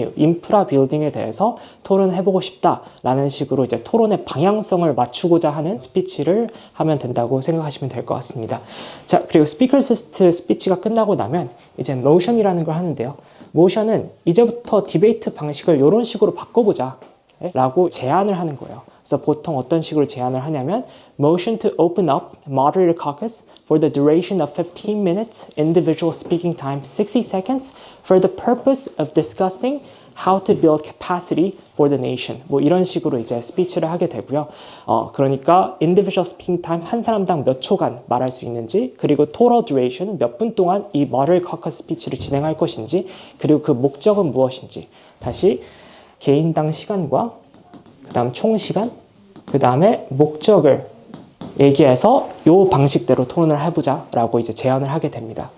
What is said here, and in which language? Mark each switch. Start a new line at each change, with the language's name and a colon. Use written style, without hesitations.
Korean: 이 인프라 빌딩에 대해서 토론해보고 싶다라는 식으로 이제 토론의 방향성을 맞추고자 하는 스피치를 하면 된다고 생각하시면 될 것 같습니다. 자, 그리고 스피커스 스피치가 끝나고 나면 이제 모션이라는 걸 하는데요. 모션은 이제부터 디베이트 방식을 이런 식으로 바꿔보자 라고 제안을 하는 거예요. 그래서 보통 어떤 식으로 제안을 하냐면,
English: motion to open up moderator caucus for the duration of 15 minutes, individual speaking time 60 seconds for the purpose of discussing how to build capacity for the nation.
Korean: 뭐 이런 식으로 이제 스피치를 하게 되고요. 그러니까 individual speaking time 한 사람당 몇 초간 말할 수 있는지, 그리고 total duration 몇 분 동안 이 moderator caucus 스피치를 진행할 것인지, 그리고 그 목적은 무엇인지, 다시 개인당 시간과 그 다음 총 시간, 그 다음에 목적을 얘기해서 이 방식대로 토론을 해보자 라고 이제 제안을 하게 됩니다.